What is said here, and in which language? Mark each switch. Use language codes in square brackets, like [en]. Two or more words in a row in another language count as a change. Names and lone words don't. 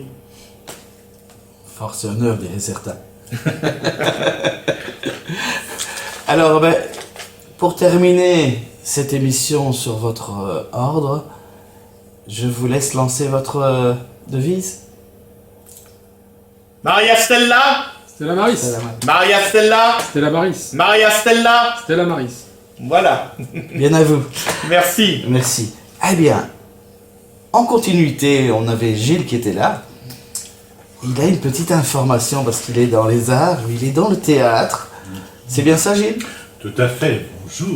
[fr] Force et honneur, dirait certains. Alors, ben, pour terminer cette émission sur votre ordre, je vous laisse lancer votre devise. [la] Maria Stella, Stella Maris. Maria Stella, Stella Maris. Maria Stella. Stella Maris. [fr] Voilà. Bien à vous. Merci. Merci. Eh bien, en continuité, on avait Gilles qui était là. Il a une petite information parce qu'il est dans les arts, il est dans le théâtre. C'est bien ça, Gilles? Tout à fait, bonjour.